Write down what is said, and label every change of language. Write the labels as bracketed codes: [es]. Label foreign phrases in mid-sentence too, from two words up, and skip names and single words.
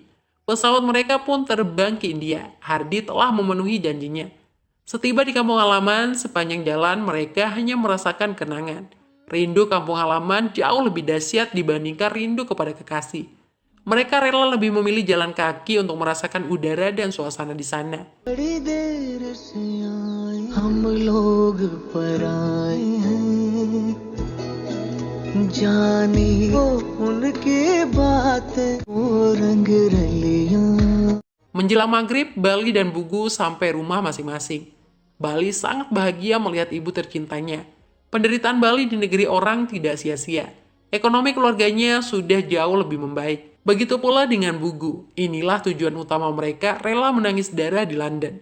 [id] Pesawat mereka pun terbang ke India. Hardi telah memenuhi janjinya. Setiba di kampung halaman, sepanjang jalan mereka hanya merasakan kenangan. Rindu kampung halaman jauh lebih dahsyat dibandingkan rindu kepada kekasih. Mereka rela lebih memilih jalan kaki untuk merasakan udara dan suasana di sana. [hi] बड़ी देर से आए हम लोग पराए हैं जाने वो उनकी बातें वो रंग रलियां [id] Menjelang maghrib, Bali dan Bugu sampai rumah masing-masing. Bali sangat bahagia melihat ibu tercintanya. Penderitaan Bali di negeri orang tidak sia-sia. Ekonomi keluarganya sudah jauh lebih membaik. Begitu pula dengan Bugu. Inilah tujuan utama mereka rela menangis darah di London.